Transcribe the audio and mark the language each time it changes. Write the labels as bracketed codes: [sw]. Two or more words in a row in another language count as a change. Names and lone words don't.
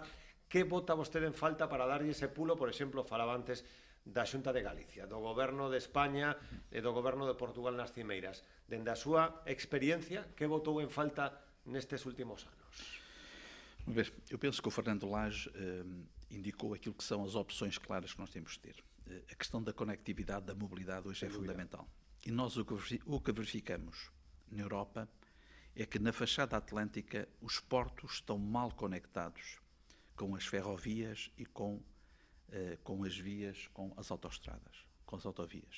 [gl] Que vota vostede en falta para darlle ese pulo? Por exemplo, falaba antes da Xunta de Galicia, do goberno de España e do goberno de Portugal nas cimeiras. Dende a súa experiencia, que votou en falta nestes últimos anos? [pt] Eu penso que o Fernando Lage indicou aquilo que são as opções claras que nós temos de ter. A questão da conectividade, da mobilidade hoje é fundamental. E nós o que verificamos na Europa é que na fachada atlântica os portos estão mal conectados com as ferrovias e com as vias, com as autoestradas, com as autovias.